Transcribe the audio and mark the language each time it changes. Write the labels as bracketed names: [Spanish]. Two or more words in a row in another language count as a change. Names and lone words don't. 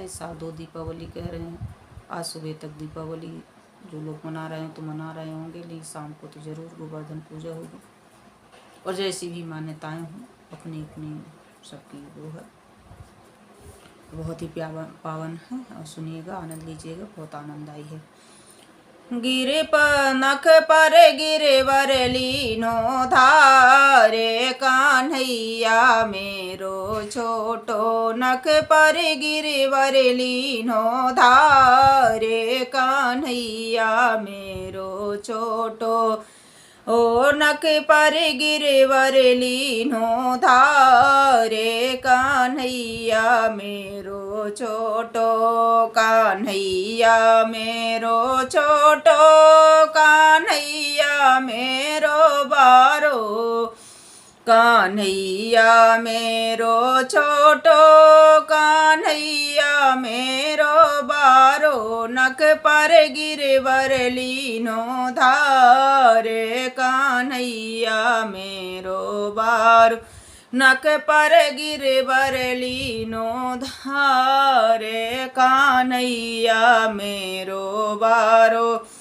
[Hindi] इस साल 2 दीपावली कह रहे हैं। आज सुबह तक दीपावली जो लोग मना रहे हैं तो मना रहे होंगे, लेकिन शाम को तो ज़रूर गोवर्धन पूजा होगी। और जैसी भी मान्यताएं हों, अपनी अपनी सबकी वो है, बहुत ही पावन है। और सुनिएगा, आनंद लीजिएगा, बहुत आनंददायी है। [Braj] गिरे नख पर गिरवर लीनो धारे, कान्हैया मेरो छोटो नख पर गिरवर लीनो धारे, कान्हैया मेरो छोटो ओ नख पर गिरवर लीनो धारे, कान्हैया मेरो छोटो, कान्हैया मेरो छोटो, कान्हैया मेरो बारो, कान्हैया मेरो छोटो, कान्हैया मेरो बारो, नख पर गिरवर लीनो धारे, कान्हैया मेरो बारो, नख पर गिरवर लीनो धारे, कान्हैया मेरो बारो।